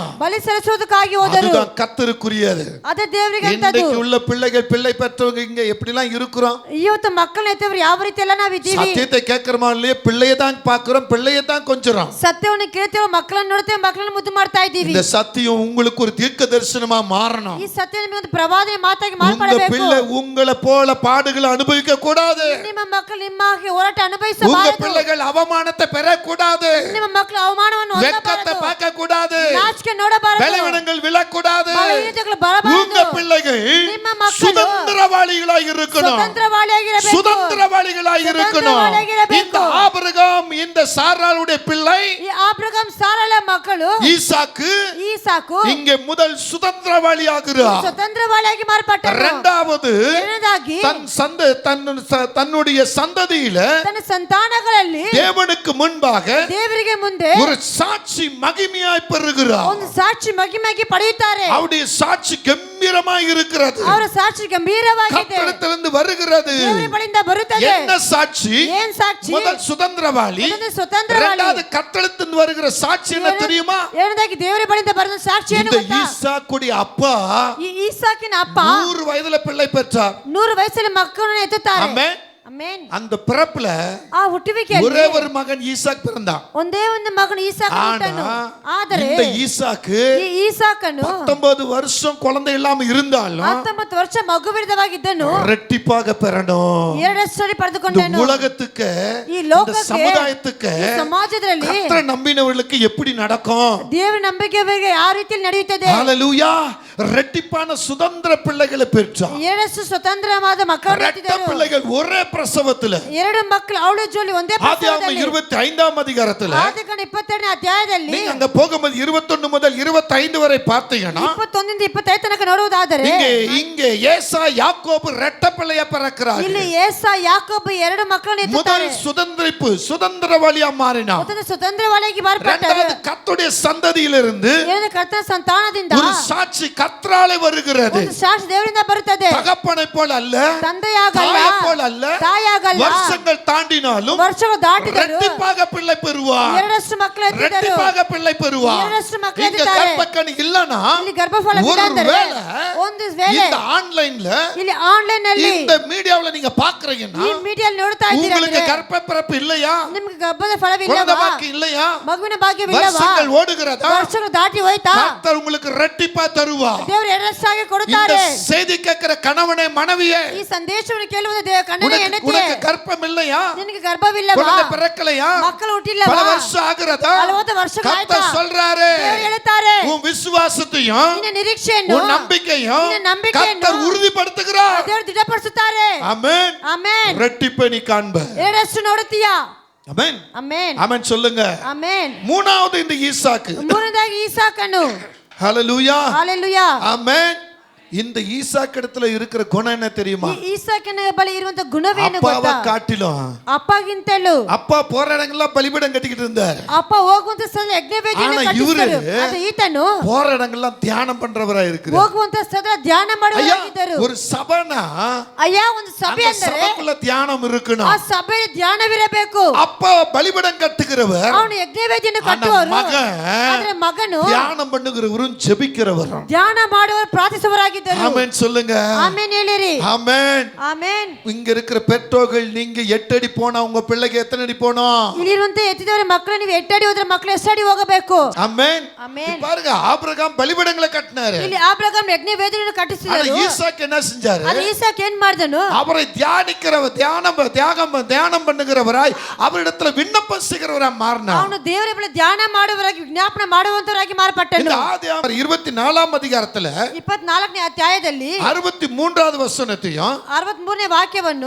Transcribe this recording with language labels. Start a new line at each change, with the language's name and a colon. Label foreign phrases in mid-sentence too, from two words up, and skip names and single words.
Kannada: ಬಲಿ ಸಲ್ಲಿಸುವುದಕ್ಕಾಗಿ ಹೋದರು.
Tamil: அதுதான் கர்த்தருக்குரியது.
Kannada: ಅದೇ ದೇವರಿಗೆ ಅಂತದ್ದು.
Tamil: இன்னைக்கு உள்ள பிள்ளைகள் பிள்ளை பெற்றவங்க இங்க எப்படிலாம் இருக்கிறோம்.
Kannada: ಇವತ್ತು ಮಕ್ಕಳನ್ನ ಎತ್ತವರು ಯಾವ ರೀತಿ ಎಲ್ಲ ನಾವು ಇದ್ದೀವಿ.
Tamil: சத்தியத்தை கேட்கிறோமா இல்லையே, பிள்ளையை தான் பார்க்கிறோம், பிள்ளையை தான் கொஞ்சறோம்.
Kannada: ಸತ್ಯವನ್ನು ಕೇಳ್ತೇವೆ, ಮಕ್ಕಳನ್ನ ನೋಡ್ತೇವೆ, ಮಕ್ಕಳನ್ನ ಮುದ್ದು ಮಾಡ್ತಾ ಇದ್ದೀವಿ.
Tamil: இந்த சத்தியம் உங்களுக்கு ஒரு தீர்க்க தரிசனமா மாறணும்.
Kannada: ಈ ಸತ್ಯ ನಿಮಗೆ ಒಂದು ಪ್ರವಾದನೆ ಮಾತಾಗಿ
Tamil: உங்க
Kannada: ಮಾರ್ಪಡಬೇಕು.
Tamil: பிள்ளை உங்களை போல பாடுகளை அனுபவிக்க கூடாது.
Kannada: ನಿಮ್ಮ ಮಕ್ಕಳು ನಿಮ್ಮ ಹಾಗೆ ಹೋರಾಟ
Tamil: உங்க
Kannada: ಅನುಭವಿಸಬಾರದು.
Tamil: பிள்ளைகள் அவமானத்தை பெறக்கூடாது.
Kannada: ನಿಮ್ಮ ಮಕ್ಕಳು ಅವಮಾನವನ್ನು
Tamil: வெட்கத்தை
Kannada: ಹೊಂದಬಾರದು.
Tamil: பார்க்க கூடாது.
Kannada: ನಾಚಿಕೆ ನೋಡಬಾರದು.
Tamil: பலவீனங்கள் விழக்கூடாது.
Kannada: ಬಲಹೀನತೆಗಳು ಬರಬಾರದು.
Tamil: உங்க பிள்ளைகள்
Kannada: ನಿಮ್ಮ ಮಕ್ಕಳು
Tamil: சுதந்திரவாளிகளாய் இருக்கணும்.
Kannada: ಸ್ವತಂತ್ರವಾಳಿಯಾಗಿರಬೇಕು.
Tamil: சுதந்திரவாளிகளாய் இருக்கணும்.
Kannada: ಸ್ವತಂತ್ರವಾಳಿಯಾಗಿರಬೇಕು.
Tamil: இந்த ஆபிரகாம் இந்த சாராளுடைய பிள்ளை
Kannada: ಈ ಆಬ್ರಹಾಮ್ ಸಾರಳ ಮಕ್ಕಳು
Tamil: ஈசாக்கு
Kannada: ಈಸಾಕು
Tamil: இங்கே முதல் சுதந்திரவாளியாகிறார்.
Kannada: ಸ್ವತಂತ್ರವಾಳಿಯಾಗಿ ಮಾರ್ಪಟ್ಟರು.
Tamil: இரண்டாவது
Kannada: ಎರಡನೇದಾಗಿ
Tamil: தன்னுடைய சந்ததியில
Kannada: ತನ್ನ ಸಂತಾನಗಳಲ್ಲಿ
Tamil: தேவனுக்கு முன்பாக
Kannada: ದೇವರಿಗೆ ಮುಂದೆ
Tamil: ஒரு சாட்சி மகிமையாய் பெறுகிறார்.
Kannada: ಒಂದು ಸಾಕ್ಷಿ ಮಗಿಮೆಗೆ ಪಡೆಯುತ್ತಾರೆ.
Tamil: அவருடைய சாட்சி கம்பீரமாய் இருக்கிறது.
Kannada: ಅವರ ಸಾಕ್ಷಿ ಗಂಭೀರವಾಗಿದೆ.
Tamil: கர்த்தரிடத்திலிருந்து வருகிறது.
Kannada: ದೇವರ ಬಳಿಯಿಂದ ಬರುತ್ತದೆ.
Tamil: என்ன சாட்சி?
Kannada: ಏನ್ ಸಾಕ್ಷಿ?
Tamil: முதல் சுதந்திரவாளி.
Kannada: ಮೊದಲು ಸ್ವತಂತ್ರವಾಳಿ.
Tamil: இரண்டாவது கர்த்தரிடத்திலிருந்து வருகிற சாட்சி என்ன தெரியுமா?
Kannada: ಎರಡನೇದಾಗಿ ದೇವರ ಬಳಿಯಿಂದ ಬರುವ ಸಾಕ್ಷಿ ಏನು
Tamil: இந்த
Kannada: ಗೊತ್ತಾ?
Tamil: ஈசாக்குடைய அப்பா
Kannada: ಈ ಈಸಾಕಿನ ಅಪ್ಪ
Tamil: 100 வயதுல பிள்ளை பெற்றார்.
Kannada: 100 ವಯಸ್ಸಲ್ಲಿ ಮಕ್ಕಳನ್ನು ಎತ್ತುತ್ತಾರೆ.
Tamil: ஆமென்.
Kannada: ಆಮೆನ್.
Tamil: அந்த பிறப்புல
Kannada: ಆ ಹುಟ್ಟುವಿಕೆಯಲ್ಲಿ
Tamil: ஒரೇ ஒரு மகன் ஈசாக் பிறந்தான்.
Kannada: ಒಂದೇ ಒಂದು ಮಗನು ಈಸಾಕ ಹುಟ್ಟನು. ಆದರೆ
Tamil: இந்த ஈசாக்கு
Kannada: ಈ ಈಸಾಕನು
Tamil: 19 வருஷம் குழந்தை இல்லாம இருந்தாலும்
Kannada: 19 ವರ್ಷ ಮಗುವಿರದವಾಗಿದ್ದನು
Tamil: ரெட்டிப்பாக பெறணும்.
Kannada: ಎರಡಷ್ಟರಲ್ಲಿ
Tamil: இந்த
Kannada: ಪಡೆದುಕೊಂಡನು.
Tamil: உலகத்துக்கு
Kannada: ಈ
Tamil: இந்த
Kannada: ಲೋಕಕ್ಕೆ
Tamil: சமுதாயத்துக்கு
Kannada: ಈ ಸಮಾಜದಲ್ಲಿ
Tamil: கர்த்தரை நம்பினவர்களுக்கு எப்படி நடக்கும்?
Kannada: ದೇವರ ನಂಬಿಕೆಯವರಿಗೆ ಯಾವ ರೀತಿಯಲ್ಲಿ ನಡೆಯುತ್ತದೆ?
Tamil: ஹalleluya. ரெட்டிப்பான சுதந்திர பிள்ளைகளை பெற்றார்.
Kannada: ಎರಡಷ್ಟು ಸ್ವತಂತ್ರವಾದ ಮಕ್ಕಳನ್ನು
Tamil: ரெட்ட
Kannada: ಎತ್ತಿದರು.
Tamil: பிள்ளைகள் ஒரே பிரசவத்துல.
Kannada: ಎರಡು ಮಕ್ಕಳು ಅವಳ ಜೋಲಿ ಒಂದೇ
Tamil: ஆதியாகமம்
Kannada: ಪ್ರಸವದಲ್ಲಿ.
Tamil: 25ஆம் அதிகாரத்துல
Kannada: ಆದಿಕಾಂಡ 22ನೇ ಅಧ್ಯಾಯದಲ್ಲಿ
Tamil: நீங்க அங்க போகும்போது 21 முதல் 25 வரை பார்த்தீங்கன்னா
Kannada: 21 ರಿಂದ 25 ತನಕ ನೋಡುವುದಾದರೆ
Tamil: இங்கே ஏசா யாக்கோபு ரெட்ட பிள்ளைய பிறக்கிறார்.
Kannada: ಇಲ್ಲಿ ಏಸಾ ಯಾಕೋಬ ಎರಡು ಮಕ್ಕಳನ್ನು
Tamil: முதல்
Kannada: ಎತ್ತುತ್ತಾರೆ.
Tamil: சுதந்திரவாளியா மாறினார்.
Kannada: ಮೊದಲು ಸ್ವತಂತ್ರವಾಳಿಯಾಗಿ ಮಾರ್ಪಟ್ಟರು.
Tamil: இரண்டாவது கர்த்தருடைய சந்ததியிலிருந்து
Kannada: ಎರಡನೇ ಕರ್ತನ ಸಂತಾನದಿಂದ
Tamil: ஒரு சாட்சி கர்த்தராலே வருகிறது.
Kannada: ಒಂದು ಸಾಕ್ಷಿ ದೇವರಿಂದ ಬರುತ್ತದೆ.
Tamil: தகப்பனை போல அல்ல,
Kannada: ತಂದೆಯಾಗಲ್ಲ,
Tamil: தாயை போல அல்ல,
Kannada: ತಾಯಾಗಲ್ಲ.
Tamil: வருஷங்கள் தாண்டினாலும்
Kannada: ವರ್ಷಗಳು ದಾಟಿದರು.
Tamil: ரெட்டிப்பாக பிள்ளை பெறுவார்.
Kannada: ಎರಡಷ್ಟು ಮಕ್ಕಳು ಎತ್ತಿದರು.
Tamil: ரெட்டிப்பாக பிள்ளை பெறுவார்.
Kannada: ಎರಡಷ್ಟು ಮಕ್ಕಳು
Tamil: இங்க
Kannada: ಎತ್ತಿದ್ದಾರೆ.
Tamil: கற்பக்கணி இல்லனா
Kannada: ಇಲ್ಲಿ ಗರ್ಭಫಲ ಬಿದ್ದಾದರೆ ಒಂದು ವೇಳೆ
Tamil: இந்த ஆன்லைன்ல
Kannada: ಇಲ್ಲಿ ಆನ್ಲೈನ್ ನಲ್ಲಿ
Tamil: இந்த மீடியாவுல நீங்க பாக்குறீங்கன்னா
Kannada: ಈ ಮೀಡಿಯಲ್ಲಿ ನೋಡ್ತಾ
Tamil: உங்களுக்கு
Kannada: ಇದ್ದೀರಾ?
Tamil: கர்ப்பப்பிறப்பு இல்லையா?
Kannada: ನಿಮಗೆ ಗರ್ಭದ
Tamil: குழந்தை
Kannada: ಫಲವಿಲ್ಲವಾ?
Tamil: பாக்கியம் இல்லையா?
Kannada: ಮಗುವಿನ ಭಾಗ್ಯವಿಲ್ಲವಾ?
Tamil: வருஷங்கள் ஓடுகிறதா?
Kannada: ವರ್ಷಗಳು ದಾಟಿ ಹೋಯ್ತಾ?
Tamil: கர்த்தர் உங்களுக்கு ரெட்டிப்பா தருவார்.
Kannada: ದೇವರು ಎರಡಷ್ಟಾಗಿ
Tamil: இந்த
Kannada: ಕೊಡುತ್ತಾರೆ.
Tamil: செய்தி கேட்கிற கணவனே மனைவியே,
Kannada: ಈ ಸಂದೇಶವನ್ನು ಕೇಳುವುದು ಕಣ್ಣನೇ
Tamil: உனக்கு
Kannada: ಹೆಂಡತಿಯೇ,
Tamil: கர்ப்பம் இல்லையா?
Kannada: ನಿನಗೆ ಗರ್ಭವಿಲ್ಲವಾ?
Tamil: குழந்தை பிறக்கலையா?
Kannada: ಮಕ್ಕಳು ಹುಟ್ಟಿಲ್ಲವಾ?
Tamil: பல வருஷம் ஆகுறதா?
Kannada: ಹಲವಾರು ವರ್ಷಗಳು ಆಯ್ತಾ?
Tamil: கர்த்தர் சொல்றாரு,
Kannada: ದೇವರು ಹೇಳುತ್ತಾರೆ,
Tamil: உன் விசுவாசத்தையும்
Kannada: ನಿನ್ನ ನಿರೀಕ್ಷೆಯನ್ನು,
Tamil: உன் நம்பிக்கையும்
Kannada: ನಿನ್ನ ನಂಬಿಕೆಯನ್ನು
Tamil: கர்த்தர் உறுதிப்படுத்துகிறார்.
Kannada: ದೇವರು ದೃಢಪಡಿಸುತ್ತಾರೆ.
Tamil: ஆமென்.
Kannada: ಆಮೆನ್.
Tamil: ரெட்டிப்பை நீ காண்ப.
Kannada: ಎರಡಷ್ಟು ನೋಡುತ್ತೀಯಾ?
Tamil: ஆமென்.
Kannada: ಆಮೆನ್.
Tamil: ஆமென் சொல்லுங்க.
Kannada: ಆಮೆನ್.
Tamil: மூணாவது இந்த ஈசாக்கு.
Kannada: ಮೂರನೇದಾಗಿ ಈಸಾಕನು.
Tamil: ஹalleluya.
Kannada: ಹಾಲೆಲೂಯಾ.
Tamil: ஆமென். இந்த ஈசாக்கு இடத்துல இருக்கிற குணம் என்ன தெரியுமா?
Kannada: ಈ ಈಸಾಕನ ಬಳಿ ಇರುವಂತ ಗುಣವೇನು
Tamil: அப்பாவை
Kannada: ಗೊತ್ತಾ?
Tamil: காட்டிலும்
Kannada: ಅಪ್ಪಗಿಂತಲೂ
Tamil: அப்பா போற இடங்கள்லாம் பலிபீடம் கட்டிக்கிட்டு இருந்தார்.
Kannada: ಅಪ್ಪ ಹೋಗುವಂತ ಸ್ಥಳ ಯಜ್ಞವೇದಿಯನ್ನು ಆನ ಕಟ್ಟಿಸಿದರು. ಇವರು ಆದರೆ ಈತನು
Tamil: போற இடங்கள்லாம் தியானம் பண்றவரா இருக்கிறார்.
Kannada: ಹೋಗುವಂತ ಸ್ಥಳ ಧ್ಯಾನ ಮಾಡುವವರಾಗಿದ್ದರು.
Tamil: ஒரு சபைனா
Kannada: ಅಯ್ಯ, ಒಂದು ಸಭೆ
Tamil: அந்த
Kannada: ಅಂದರೆ
Tamil: சபைக்குள்ள தியானம்
Kannada: ಆ
Tamil: இருக்கணும்.
Kannada: ಸಭೆಯ ಧ್ಯಾನವಿರಬೇಕು.
Tamil: அப்பா பலிபீடம் கட்டுகிறவர்,
Kannada: ಅವನು ಯಜ್ಞವೇದಿಯನ್ನು
Tamil: ஆனா
Kannada: ಕಟ್ಟುವವರು.
Tamil: மகன்
Kannada: ಆದರೆ ಮಗನು
Tamil: தியானம் பண்ணுகிறவரும் ஜெபிக்கிறவரும்.
Kannada: ಧ್ಯಾನ ಮಾಡುವವರು ಪ್ರಾರ್ಥಿಸುವವರಾಗಿದ್ದರು.
Tamil: ஆமென் சொல்லுங்க.
Kannada: ಆಮೆನ್ ಹೇಳಿರಿ.
Tamil: ஆமென்.
Kannada: ಆಮೆನ್.
Tamil: இங்க இருக்கிற பெற்றோர்கள், நீங்க 8 அடி போனா உங்க பிள்ளைக்கு எத்தனை அடி போனோம்?
Kannada: ಇಲ್ಲಿರುವಂತ ಎತ್ತಿದವರ ಮಕ್ಕಳು ನೀವು 8 ಅಡಿ ಹೋದ್ರೆ ಮಕ್ಕಳು ಎಷ್ಟು ಅಡಿ ಹೋಗಬೇಕು?
Tamil: ஆமென்.
Kannada: ಆಮೆನ್.
Tamil: பாருங்க, ஆபிரகாம் பலிபீடங்களை கட்டினாரு.
Kannada: ಇಲ್ಲಿ ಆಬ್ರಹಾಮ್ ಯಜ್ಞವೇದಿಯನ್ನು
Tamil: ஆனா
Kannada: ಕಟ್ಟಿಸಿದರು.
Tamil: ஈசாக்கு என்ன செஞ்சாரு?
Kannada: ಅದು ಈಸಾಕ್ ಏನ್ ಮಾಡಿದನು?
Tamil: அவரை தியானம் பண்ணுகிறவராய் அவரிடத்துல விண்ணப்பம் செய்கிறவராய் மாறினார்.
Kannada: ಅವನು ದೇವರ ಬಳಿ ಧ್ಯಾನ ಮಾಡುವವರಾಗಿ ವಿಜ್ಞಾಪನೆ ಮಾಡುವಂತವರಾಗಿ ಮಾರ್ಪಟ್ಟನು.
Tamil: இந்த ஆதியாகமம் 24ஆம் அதிகாரத்துல
Kannada: 24ನೇ ಅಧ್ಯಾಯದಲ್ಲಿ
Tamil: 63வது வசனத்தையும்
Kannada: 63ನೇ ವಾಕ್ಯವನ್ನು